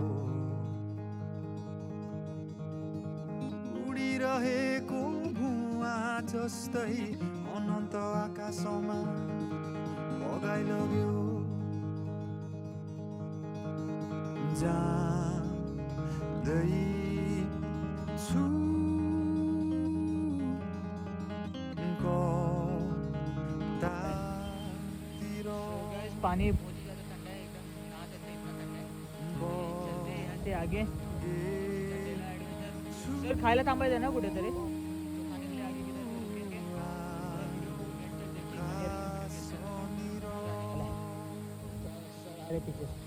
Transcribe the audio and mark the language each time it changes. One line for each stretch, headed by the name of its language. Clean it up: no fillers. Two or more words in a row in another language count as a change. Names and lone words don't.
Nepali: उडिरहेको भुवा जस्तै अनन्त आकाशमा बगाइ लग्यो जाँदैछु
Hindi: पानी बहुत ही ज़्यादा ठंडा है, एकदम नहा सकते हैं, इतना ठंडा है। चलते हैं यहाँ से आगे।
Marathi: सर खायला थांबायचं ना कुठेतरी,
Hindi: तो खाने के लिए आगे किधर रुकेंगे और वीडियो को एंड तक देखिए। अरे पीछे